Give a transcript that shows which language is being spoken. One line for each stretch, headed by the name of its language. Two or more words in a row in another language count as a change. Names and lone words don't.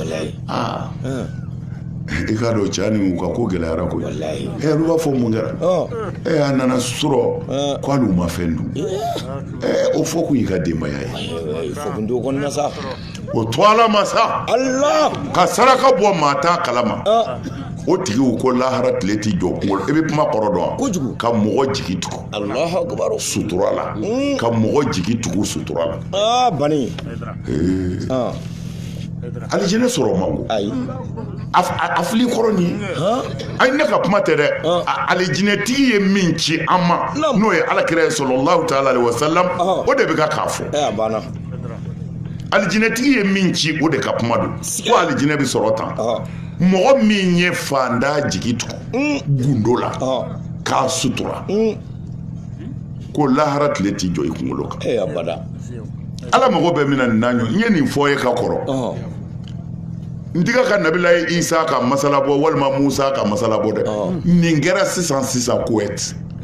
Bambara: i k'a dɔn cɛ ni u ka ko gɛlɛyara koyi olu b'a fɔ mun kɛra a nana sɔrɔ k'ale ma fɛn dun o fɔ kun y'i ka denbaya ye o to ala ma sa ka saraka bɔ maa t'a kalama o tigiw ko lahara tile tɛ jɔ kunkolo i bɛ kuma kɔrɔ dɔn wa ka mɔgɔ jigi tugu sutura la ka mɔgɔ jigi tugu sutura la alijinɛ sɔrɔ man go a fili kɔrɔ nin ayi ne ka kuma tɛ dɛ alijinɛtigi ye min ci an ma n'o ye alakira sallallahu
Arabic: تعالى عليه وسلم
Bambara: o de bɛ ka k'a fɔ alijinɛtigi ye min ci o de ka kuma don ko alijinɛ bɛ sɔrɔ tan mɔgɔ min ye fanda jigi tugu gundo la k'a sutura ko lahara tile t'i jɔ i kunkolo kan ala mago bɛ min na nin n'a ɲɔ n ye nin fɔ ye ka kɔrɔ n tiga ka nabila ye isa ka masala bɔ walima musa ka masala bɔ dɛ nin kɛra sisan Kuwait